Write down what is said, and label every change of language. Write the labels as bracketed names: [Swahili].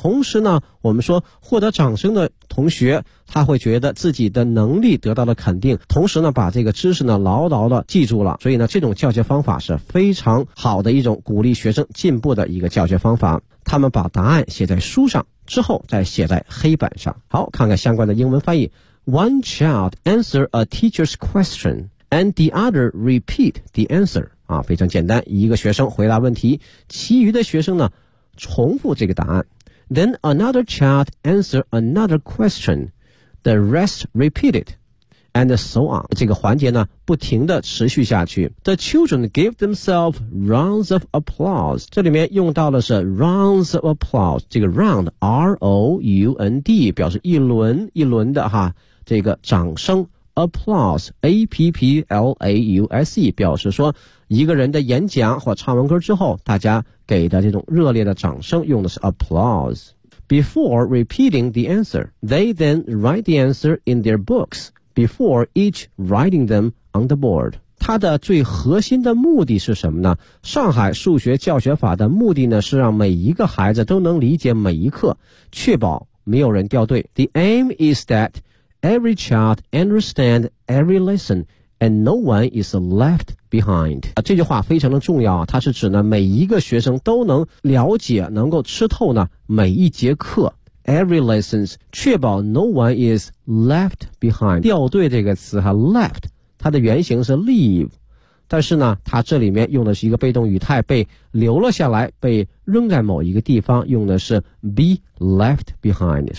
[Chinese] 同时呢，我们说获得掌声的同学，他会觉得自己的能力得到了肯定，同时呢把这个知识呢牢牢的记住了。所以呢，这种教学方法是非常好的一种鼓励学生进步的一个教学方法。他们把答案写在书上，之后再写在黑板上。好，看看相关的英文翻译。 [English] One child answer a teacher's question, and the other repeat the answer. [Chinese] 啊，非常简单，一个学生回答问题，其余的学生呢，重复这个答案。 [English] Then another child answer another question, the rest repeat it, and so on. [Chinese] 这个环节呢，不停地持续下去。 [English] The children give themselves rounds of applause. [Chinese] 这里面用到的是 [English] rounds of applause. [Chinese] 这个 round, R-O-U-N-D, 表示一轮一轮的哈。这个掌声 applause A-P-P-L-A-U-S-E 表示说一个人的演讲或唱完歌之后大家给的这种热烈的掌声，用的是 applause. [English] Before repeating the answer, they then write the answer in their books before each writing them on the board. [Chinese] 它的最核心的目的是什么呢？上海数学教学法的目的呢，是让每一个孩子都能理解每一课，确保没有人掉队。 [English] The aim is thatEvery child understand every lesson, and no one is left behind. [Chinese] 这句话非常的重要，它是指呢每一个学生都能了解，能够吃透呢每一节课。 [English] Every lessons, [Chinese] 确保 [English] no one is left behind. [Chinese] 掉队这个词哈 ,left, 它的原型是 leave, 但是呢它这里面用的是一个被动语态，被留了下来，被扔在某一个地方，用的是 [English] be left behind。